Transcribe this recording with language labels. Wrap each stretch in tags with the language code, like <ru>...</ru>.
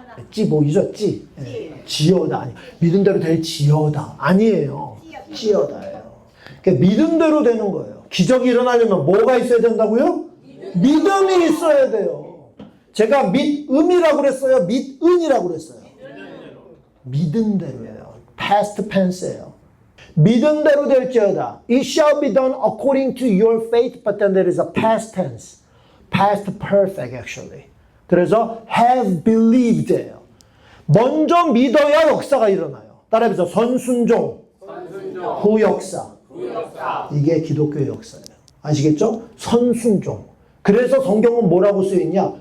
<ko>찌 보이죠? 찌. 네. 지어다 아니. 믿은 대로 될지어다 아니에요. 찌어다예요. 그러니까 믿은 대로 되는 거예요. 기적이 일어나려면 뭐가 있어야 된다고요? 믿음이 있어야 돼요. 제가 믿음이라고 그랬어요? 믿은이라고 그랬어요? 믿은 대로예요. past tense예요. 믿은 대로 될지어다.</ko> <en>It shall be done according to your faith, but then there is a past tense. past perfect actually.</en> <ko>그래서 have believed 예요. 먼저 믿어야 역사가 일어나요. 따라해보세요. 선순종, 후역사. 이게 기독교의 역사예요. 아시겠죠? 선순종. 그래서 성경은 뭐라고 쓰여있냐?</ko>